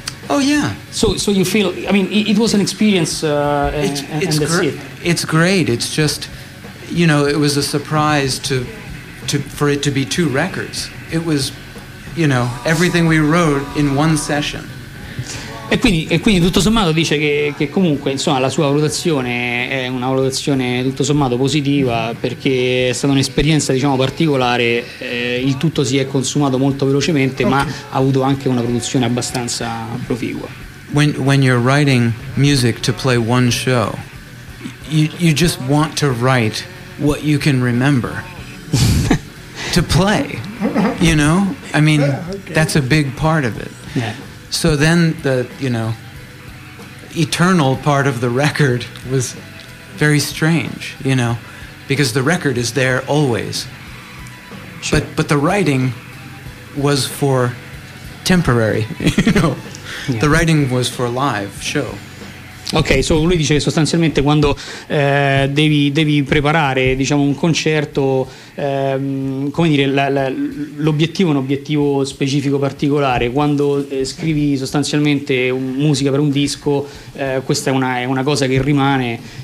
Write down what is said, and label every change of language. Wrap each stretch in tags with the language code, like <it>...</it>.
<en>Oh, yeah. So you feel, I mean, it was an experience and that's it. It's great. It's just, you know, it was a surprise to for it to be 2 records. It was, you know, everything we wrote in 1 session.</en> <it>E quindi tutto sommato dice che comunque, insomma, la sua valutazione è una valutazione tutto sommato positiva, perché è stata un'esperienza, diciamo, particolare, il tutto si è consumato molto velocemente. Okay. Ma ha avuto anche una produzione abbastanza proficua.</it> <en>When you're writing music to play one show, you just want to write what you can remember to play, you know? I mean, okay. That's a big part of it. Yeah. So then the, you know, eternal part of the record was very strange, you know, because the record is there always. Sure. But the writing was for temporary, you know. Yeah. The writing was for a live show.</en> <it>Ok, so lui dice che sostanzialmente quando devi preparare, diciamo, un concerto, come dire, l'obiettivo è un obiettivo specifico particolare. Quando scrivi sostanzialmente musica per un disco, questa è una cosa che rimane.</it>